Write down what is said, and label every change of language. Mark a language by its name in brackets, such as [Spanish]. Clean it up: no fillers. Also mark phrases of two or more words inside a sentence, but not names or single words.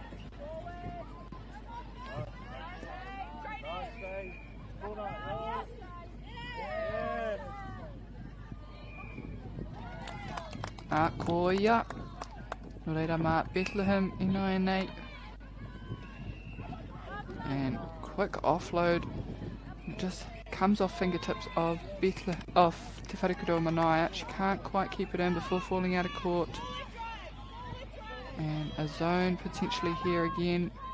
[Māori] Ko ia, no reira mā Bethlehem I noe nei. [English] And quick offload, it just comes off fingertips of Te Wharekura o Manaia. She can't quite keep it in before falling out of court. And a zone potentially here again.